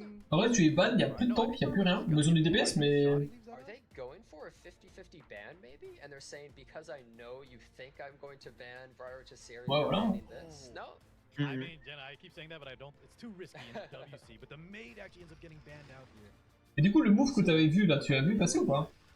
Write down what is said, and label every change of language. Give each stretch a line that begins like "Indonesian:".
French: En vrai, tu es ban, il n'y a plus de tank, il n'y a plus rien. Ils ont du DPS, mais...
English: Going for a 50-50 ban maybe, and they're saying because I know you think I'm going to ban Briar to Siri, you're banning this. No. I mean, Jenna, I keep saying that, but I don't. It's too risky in WC. But the maid actually ends up getting banned out here.
French: Et du coup, le move que t'avais vu là, tu l'as vu passer ou pas?